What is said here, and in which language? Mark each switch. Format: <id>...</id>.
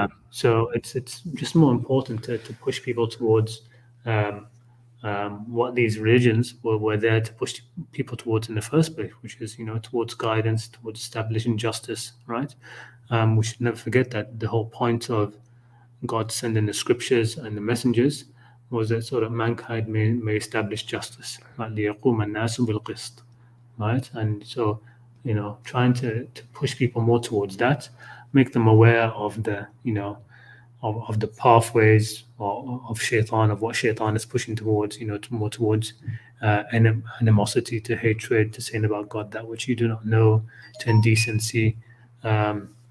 <en>So it's just more important to push people towards what these religions were there to push people towards in the first place, which is towards guidance, towards establishing justice, right? We should never forget that the whole point of God sending the scriptures and the messengers was that sort of mankind may establish justice, right?</en> <ar>لِيَقُومَ النَّاسُ بِالْقِسْطِ,</ar> <en>right? And so trying to push people more towards that, make them aware of the of the pathways of shaitan, of what shaitan is pushing towards, more towards animosity, to hatred, to saying about God that which you do not know, to indecency, to</en>